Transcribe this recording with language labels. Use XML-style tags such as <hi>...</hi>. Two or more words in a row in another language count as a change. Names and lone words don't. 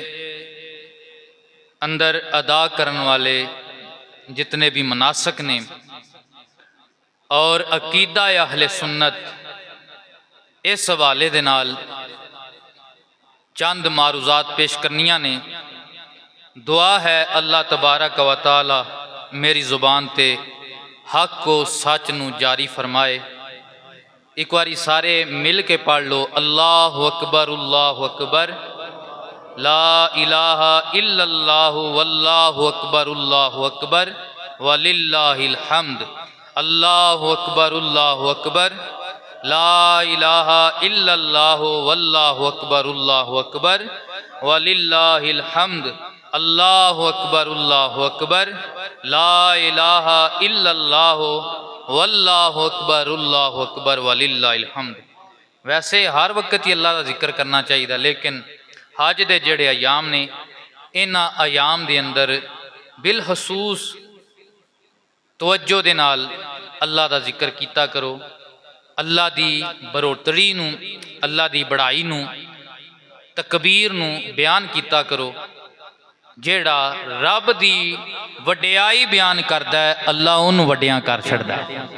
<pa>اندر ادا کرنے والے جتنے بھی مناسک نے اور عقیدہ اہل سنت اس حوالے دے نال چند معروضات پیش کرنیاں نے دعا ہے</pa> <ar>الله تبارك وتعالى</ar> <pa>میری زبان تے حق کو سچ نوں جاری فرمائے. اک باری سارے مل کے پڑھ لو اللہ</pa> <ar>أكبر لا إله إلا الله والله أكبر ولله الحمد الله أكبر لا إله إلا الله والله أكبر ولله الحمد الله أكبر لا إله إلا الله والله أكبر ولله الحمد.</ar> <ur>ویسے ہر وقت ہی اللہ کا ذکر کرنا چاہیے لیکن</ur> <pa>حج دے جیہڑے ایام نے انہاں ایام دے اندر بالخصوص توجہ دے نال اللہ کا ذکر کیتا کرو اللہ دی برتری نوں اللہ دی بڑائی نوں تکبیر نوں بیان کیتا کرو جیہڑا رب دی وڈیائی بیان کردا ہے اللہ اونہوں وڈیاں کر چھڈدا ہے.</pa>